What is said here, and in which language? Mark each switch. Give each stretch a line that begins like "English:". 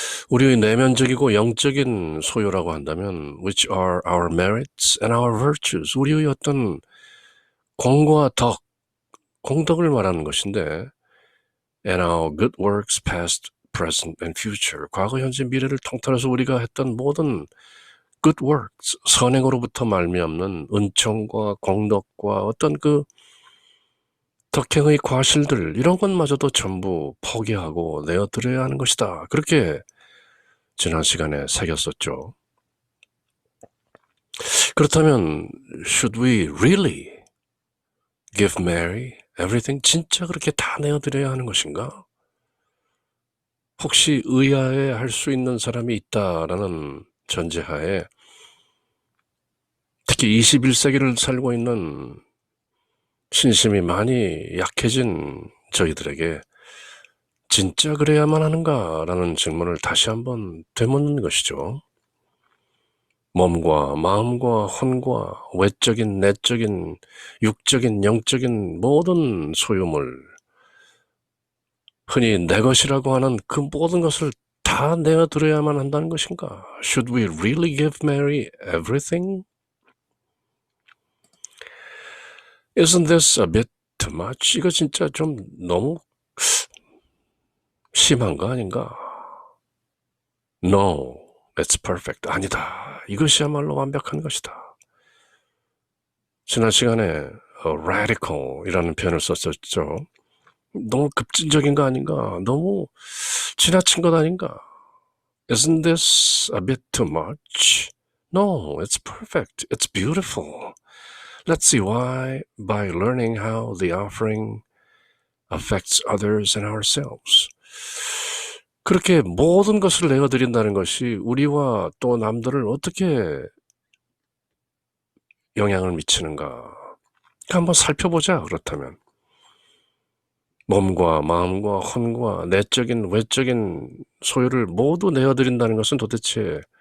Korean: 우리의 내면적이고 영적인 소유라고 한다면
English: which are our merits and our virtues,
Korean: 우리의 어떤 공과 덕, 공덕을 말하는 것인데
English: and our good works past, present and future,
Korean: 과거, 현재, 미래를 통틀어서 우리가 했던 모든 good works, 선행으로부터 말미암는 은총과 공덕과 어떤 그 덕행의 과실들 이런 것마저도 전부 포기하고 내어드려야 하는 것이다. 그렇게 지난 시간에 새겼었죠. 그렇다면
English: should we really give Mary everything?
Korean: 진짜 그렇게 다 내어드려야 하는 것인가? 혹시 의아해 할 수 있는 사람이 있다라는 전제하에 특히 21세기를 살고 있는 신심이 많이 약해진 저희들에게 진짜 그래야만 하는가라는 질문을 다시 한번 되묻는 것이죠. 몸과 마음과 혼과 외적인 내적인 육적인 영적인 모든 소유물, 흔히 내 것이라고 하는 그 모든 것을 다 내어드려야만 한다는 것인가?
English: Should we really give Mary everything? Isn't this a bit too much?
Korean: 이거 진짜 좀 너무 심한 거 아닌가?
English: No, it's perfect.
Korean: 아니다. 이것이야말로 완벽한 것이다. 지난 시간에 radical이라는 표현을 썼었죠. 너무 급진적인 거 아닌가? 너무 지나친 것 아닌가?
English: Isn't this a bit too much? No, it's perfect. It's beautiful. Let's see why by learning how the offering affects others and ourselves.
Korean: 그렇게 모든 것을 내어드린다는 것이 우리와 또 남들을 어떻게 영향을 미치는가? 한번 살펴보자. 그렇다면 몸과 마음과 혼과 내적인 외적인 소유를 모두 내어드린다는 것은 도대체